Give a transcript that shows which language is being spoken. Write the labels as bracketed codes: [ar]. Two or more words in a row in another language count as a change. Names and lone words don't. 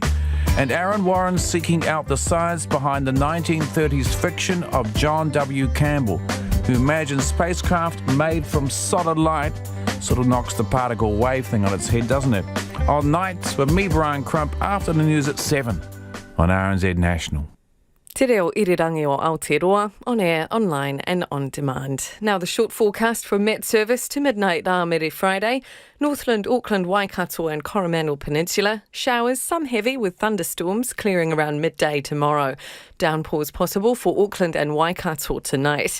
[en] And Aaron Warren seeking out the science behind the 1930s fiction of John W. Campbell, who imagined spacecraft made from solid light. Sort of knocks the particle wave thing on its head, doesn't it? On Nights with me, Brian Crump, after the news at 7 on RNZ National. [mi] Te reo irirangi o Aotearoa, [en] on air, online and on demand. Now the short forecast from Met Service to midnight Rāmere Friday. Northland, Auckland, Waikato and Coromandel Peninsula. Showers, some heavy with thunderstorms clearing around midday tomorrow. Downpours possible for Auckland and Waikato tonight.